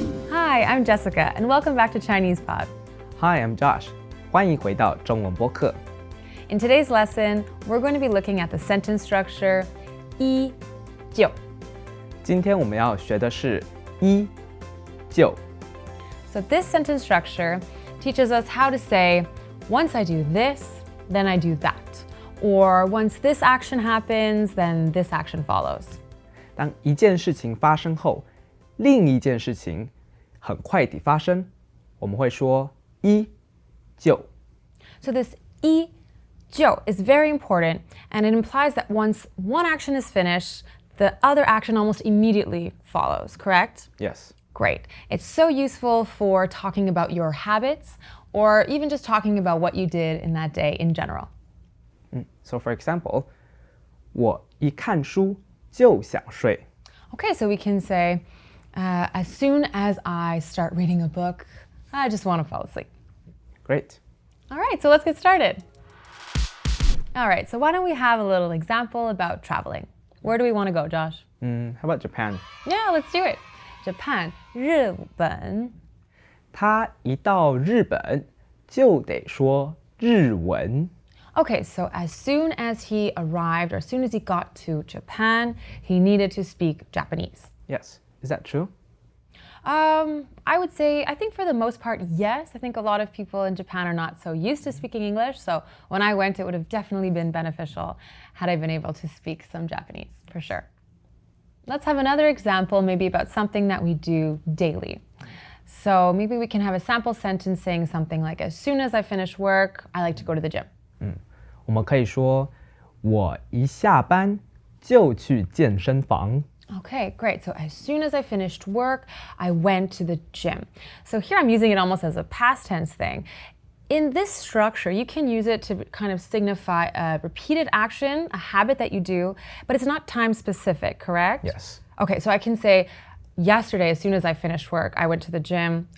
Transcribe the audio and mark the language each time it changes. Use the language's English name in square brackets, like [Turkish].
[English] Hi, I'm Jessica, and welcome back to Chinese Pod. Hi, I'm Josh. [Chinese] 欢迎回到中文播客。 [English] In today's lesson, we're going to be looking at the sentence structure 依旧。 [Chinese] 今天我们要学的是依旧。 [English] So this sentence structure teaches us how to say, once I do this, then I do that. Or once this action happens, then this action follows. [Chinese] 当一件事情发生后，另一件事情很快地发生，我们会说依旧。 [English] So this 依旧 is very important, and it implies that once one action is finished, the other action almost immediately follows, correct? Yes. Great. It's so useful for talking about your habits or even just talking about what you did in that day in general. So for example, [Chinese] 我一看书就想睡。 [English] Okay, so we can say, as soon as I start reading a book, I just want to fall asleep. Great. All right, so let's get started. All right, so why don't we have a little example about traveling? Where do we want to go, Josh? How about Japan? Yeah, let's do it. Japan, 日本。 [Chinese] 他一到日本就得说日文。 [English] Okay, so as soon as he arrived, or as soon as he got to Japan, he needed to speak Japanese. Yes. Is that true? I would say, I think for the most part, yes. I think a lot of people in Japan are not so used to speaking English. So when I went, it would have definitely been beneficial had I been able to speak some Japanese, for sure. Let's have another example, maybe about something that we do daily. So maybe we can have a sample sentence saying something like, as soon as I finish work, I like to go to the gym. [Chinese] 我们可以说我一下班就去健身房。 [English] Okay, great. So as soon as I finished work, I went to the gym. So here I'm using it almost as a past tense thing. In this structure, you can use it to kind of signify a repeated action, a habit that you do, but it's not time specific, correct? Yes. Okay, so I can say, yesterday, as soon as I finished work, I went to the gym.